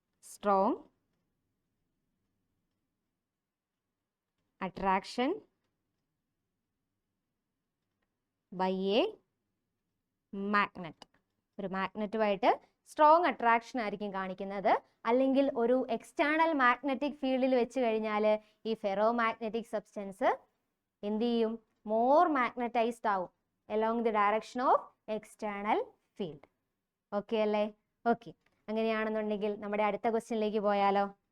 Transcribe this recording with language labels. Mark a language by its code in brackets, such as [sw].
[en] Strong attraction by a magnet. [ml] ഒരു മാഗ്നറ്റുമായിട്ട് strong attraction ആയിരിക്കും കാണിക്കുന്നത്. അല്ലെങ്കിൽ ഒരു എക്സ്റ്റേണൽ മാഗ്നറ്റിക് ഫീൽഡിൽ വെച്ച് കഴിഞ്ഞാൽ ഈ ഫെറോ മാഗ്നറ്റിക് സബ്സ്റ്റൻസ് എന്ത് ചെയ്യും? [en] More magnetized ആവും along the direction of external field. [ml] Okay അല്ലേ? ഓക്കെ, അങ്ങനെയാണെന്നുണ്ടെങ്കിൽ നമ്മുടെ അടുത്ത ക്വസ്റ്റ്യനിലേക്ക് പോയാലോ?